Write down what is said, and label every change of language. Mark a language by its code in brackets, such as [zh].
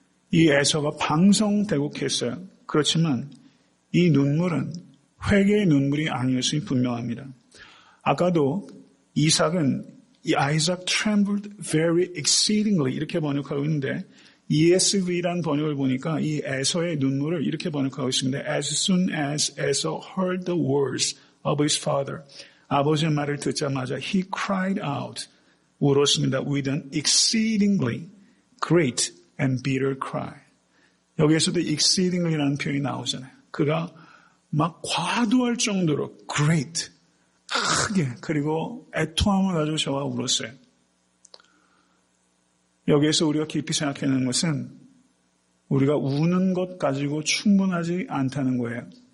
[ko] 이 에서가 방성대곡했어요. 그렇지만 이 눈물은 회개의 눈물이 아니었음이 분명합니다. 아까도 이삭은 [en] Isaac trembled very exceedingly [ko] 이렇게 번역하고 있는데 ESV라는 번역을 보니까 이 에서의 눈물을 이렇게 번역하고 있습니다. [en] As soon as Esau heard the words of his father. [ko] 아버지의 말을 듣자마자 [en] he cried out. [ko] 울었습니다. [en] With an exceedingly great and bitter cry. [ko] 여기에서도 exceedingly라는 표현이 나오잖아요. 그가 막 과도할 정도로 great, 크게 그리고 애통함을 가지고 저가 울었어요. 여기에서 우리가 깊이 생각해야 하는 것은 우리가 우는 것 가지고 충분하지 않다는 거예요.